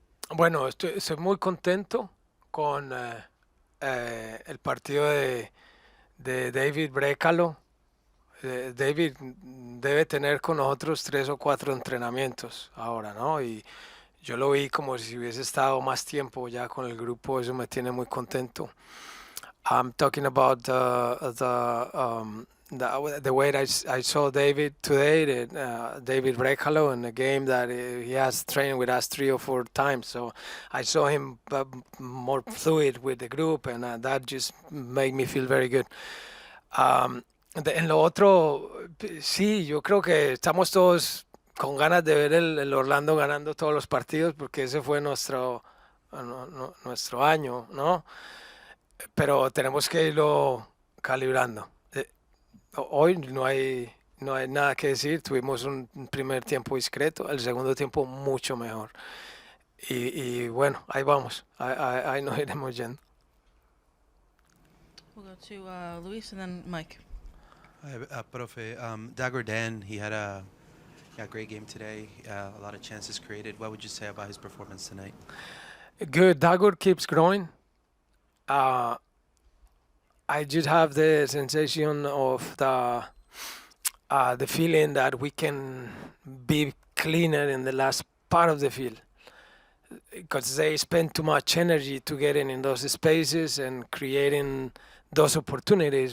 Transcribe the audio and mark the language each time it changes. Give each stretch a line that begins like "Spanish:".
Spanish: Bueno, estoy muy contento con el partido de David Brekalo. David debe tener con nosotros 3 o 4 entrenamientos ahora, ¿no? Y yo lo vi como si hubiese estado más tiempo ya con el grupo. Eso me tiene muy contento.
English: I'm talking about the way I saw David today, David Brekalo, in a game that he has trained with us 3 or 4 times. So I saw him more fluid with the group, and that just made me feel very good.
Spanish: En lo otro, sí, yo creo que estamos todos con ganas de ver el Orlando ganando todos los partidos porque ese fue nuestro año, ¿no? Pero tenemos que irlo calibrando. Hoy no hay nada que decir, tuvimos un primer tiempo discreto, el segundo tiempo mucho mejor. Y bueno, ahí vamos, ahí nos iremos yendo.
English: We'll go to Luis and then Mike. Hi, Profe. Dagor Dan, he had a great game today, a lot of chances created. What would you say about his performance tonight? Good, Dagur keeps growing. I just have the sensation of the feeling that we can be cleaner in the last part of the field because they spend too much energy to getting in those spaces and creating those opportunities.